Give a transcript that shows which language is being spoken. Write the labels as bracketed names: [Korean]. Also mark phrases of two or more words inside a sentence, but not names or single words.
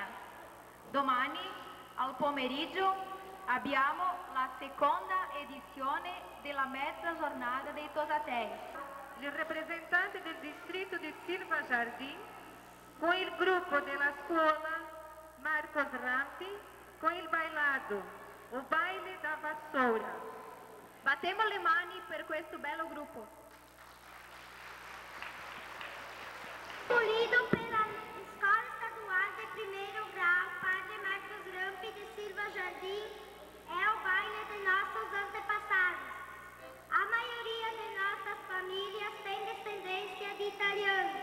[Italian] Domani al pomeriggio abbiamo la seconda edizione della mezza giornata dei Tosatei. Il rappresentante del distretto di Silva Jardin con il gruppo della scuola Marcos Rampi con il bailado, [Portuguese] o baile da vassoura. [Italian] Battiamo le mani per questo bello gruppo. [Portuguese] Escolhido pela Escola Estadual de Primeiro Grau Padre Marcos Rampi de Silva Jardim é o baile de nossos antepassados. A maioria de nossas famílias tem descendência de italianos.